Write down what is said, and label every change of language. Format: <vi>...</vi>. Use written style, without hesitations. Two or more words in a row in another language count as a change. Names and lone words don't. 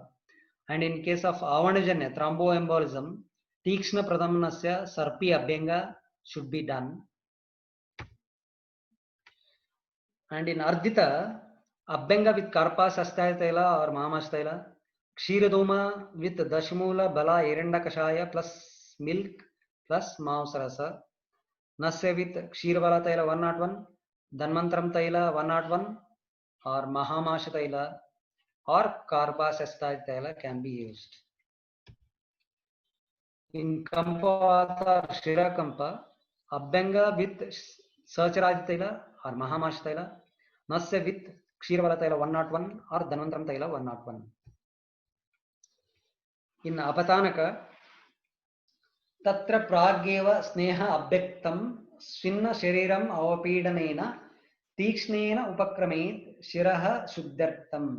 <en>And in case of Avanajanya, thromboembolism,</en> <sa>Tikshna Pradhamanasya, Sarpi Abhyanga</sa> <en>should be done. And in Ardita, Abhyanga with Karpa Sastaya Taila or Mahamash Taila, Kshiradoma with Dashmula Bala Erenda Kashaya plus milk plus Mausarasa, Nasya with Kshirbala Taila 101, Dhanvantram Taila 101, or Mahamash Taila or Karpa Sastaya Taila can be used. In Kampavata or Shirakampa, Abhyanga with Sacharaj Taila or Mahamash Taila, Nasya with Kshirbala Taila 101 or Dhanvantram Taila 101. In Apatanaka,</en> <sa>Tatra Pragyeva Sneha Abhyaktam Svinna Shariram Avapidanena Tikshnena Upakramet Shiraha Shuddhartam.</sa>